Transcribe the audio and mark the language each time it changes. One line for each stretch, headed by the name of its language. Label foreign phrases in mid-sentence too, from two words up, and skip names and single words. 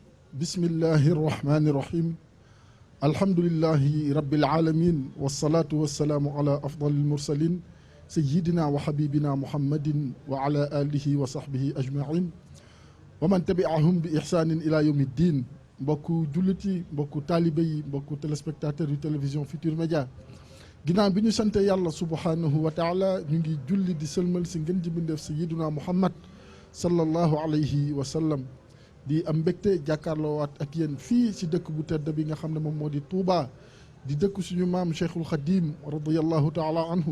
Arabic: بسم الله الرحمن الرحيم. الحمد لله رب العالمين والصلاة والسلام على أفضل المرسلين سيدنا وحبيبنا محمد وعلى آله وصحبه أجمعين ومن تبعهم بإحسان إلى يوم الدين.
Wolof: mbokku jullit yi mbokku taalibe yi mbokku téléspectateurs yu télévision Futurs Médias, ginnaaw bi ñu sante yàlla
Arabic: سبحانه وتعالى
Wolof: ñu ngi julli di sëlmal si ngën ji bindeef sayyiduna Muhammad
Arabic: صلى الله عليه وسلم,
Wolof: di am mbégte jàkkaarloowaat ak yéen fii si dëkk bu tedd bi nga xam ne moom moo di Touba, di dëkk suñu maam Cheikhul Khadim
Arabic: رضي الله تعالى عنه.